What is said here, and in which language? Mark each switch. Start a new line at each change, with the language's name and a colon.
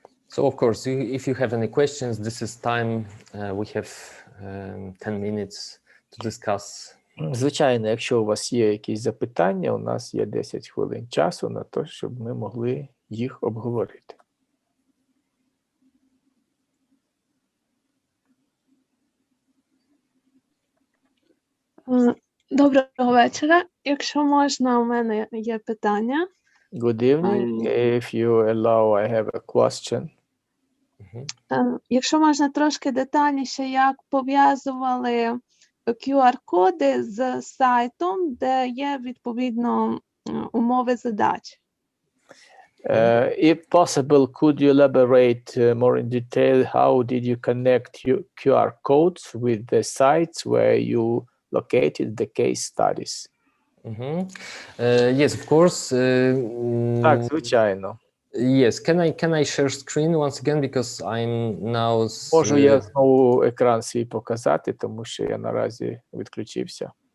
English: So, of course, if you have any questions, this is time. We have 10 minutes to discuss.
Ukrainian: Звичайно, якщо у вас є якісь запитання, у нас є 10 хвилин часу на те, щоб ми могли їх обговорити. Доброго вечора. Якщо можна, у мене є питання.
English: Good evening. If you allow, I have a question.
Ukrainian: Якщо можна трошки детальніше, як пов'язували QR-коди з сайтом, де є відповідно умови задач.
English: If possible, could you elaborate more in detail how did you connect your QR codes with the sites where you located the case studies? Yes, of course.
Ukrainian: Так, звичайно.
English: Yes, can I share screen once again, because I'm now...
Ukrainian: Можу я знову екран свій показати, тому що я наразі відключився.